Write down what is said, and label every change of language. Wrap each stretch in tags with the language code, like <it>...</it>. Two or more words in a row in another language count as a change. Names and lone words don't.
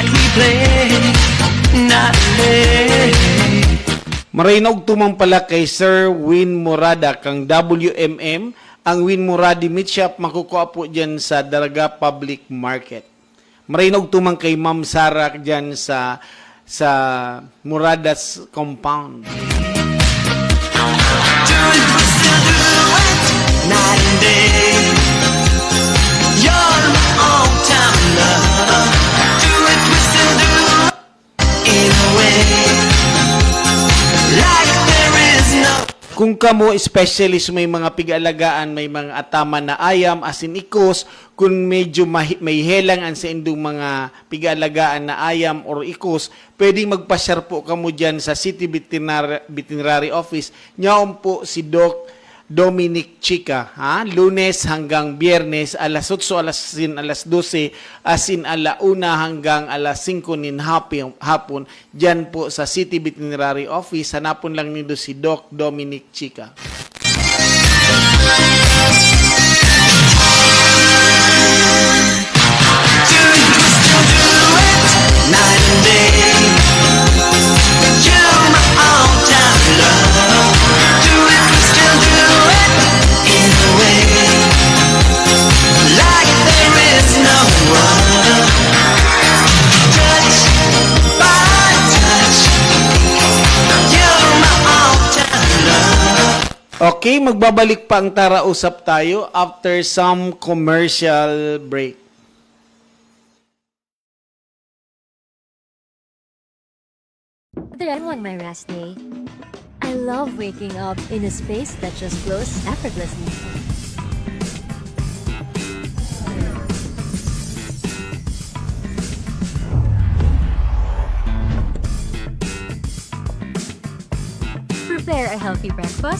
<en>play night and day.</en> <bik>Marainog tumang pala kay Sir Win Morada kang WMM. Ang Win Moradi Meat Shop makukuha po dyan sa Daraga Public Market. Marainog tumang kay Ma'am Sara dyan sa Morada's compound.</bik> <en>Do it, we still do it night and day. You're my all-time love. Do it, we still do it in a way like there is no.</en> <bik>Kung kamo especially may mga pig-alagaan, may mga ataman na ayam, asin ikos, kung medyo may helangan sa indong mga pig-alagaan na ayam or ikos, pwedeng magpasyar po kamo dyan sa City Veterinary Office. Nyaon po si Doc Dominic Chica, ha? Lunes hanggang Biyernes, alas 8, alas 12, asin ala 1 hanggang alas 5 nin hapon, dyan po sa City Veterinary Office. Hanapon lang nindo si Doc Dominic Chica.</bik> <en>Night and day, you're my all-time love. Do it, we still do it in a way like there is no other. Touch by touch, you're my all-time love.</en> <tl>Okay, magbabalik pa ang Tara Usap tayo</tl> <en>after some commercial break. Whether I'm on my rest day, I love waking up in a space that just flows effortlessly. Prepare a healthy breakfast?</en>